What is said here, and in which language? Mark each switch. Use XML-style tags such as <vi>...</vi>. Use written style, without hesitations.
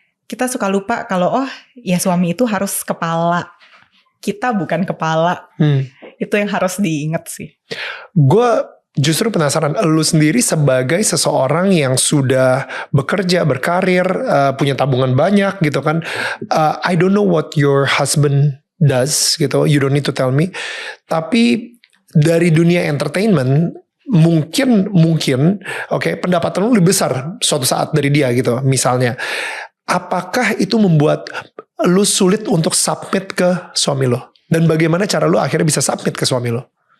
<id>Kita suka lupa kalau ya suami itu harus kepala, kita bukan kepala. Itu yang harus diingat sih. Gue justru penasaran, lu sendiri sebagai seseorang yang sudah bekerja, berkarir, punya tabungan banyak gitu kan.</id> <en>I don't know what your husband does gitu, you don't need to tell me.</en> <id>Tapi dari dunia entertainment mungkin pendapatan lu lebih besar suatu saat dari dia gitu misalnya. Apakah itu membuat lu sulit untuk submit ke suami lo? Dan bagaimana cara lu akhirnya bisa submit ke suami lo?</id>